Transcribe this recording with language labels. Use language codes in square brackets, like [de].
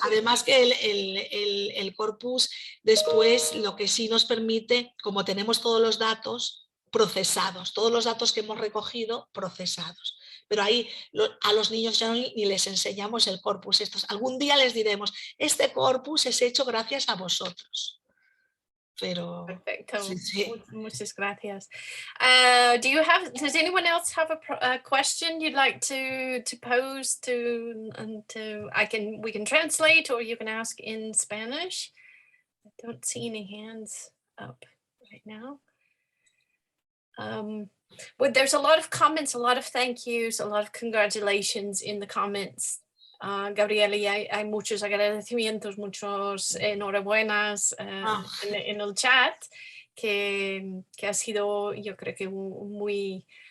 [es] Además que el corpus después lo que sí nos permite, como tenemos todos los datos procesados, todos los datos que hemos recogido procesados. Pero ahí a los niños ya ni les enseñamos el corpus. Algún día les diremos, este corpus es hecho gracias a vosotros. Pero Perfecto. sí, sí. Muchas gracias. [en] Does anyone else have a question you'd like to pose we can translate, or you can ask in Spanish? I don't see any hands up right now. But there's a lot of comments, a lot of thank yous, a lot of congratulations in the comments. [es] Gabriela, y hay muchos agradecimientos, muchos enhorabuenas en el chat, que ha sido, yo creo que muy